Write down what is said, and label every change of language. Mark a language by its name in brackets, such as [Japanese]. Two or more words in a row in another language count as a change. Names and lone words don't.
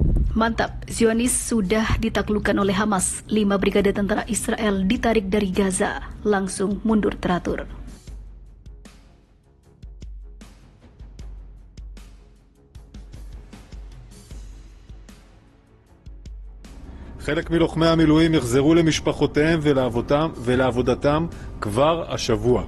[Indonesian] Mantap, Zionis sudah ditaklukkan oleh Hamas. 5 brigade tentara Israel ditarik dari Gaza, langsung mundur teratur. [Hebrew] חלק מלוחמי המילואים יחזרו למשפחותיהם ולעבודתם כבר השבוע.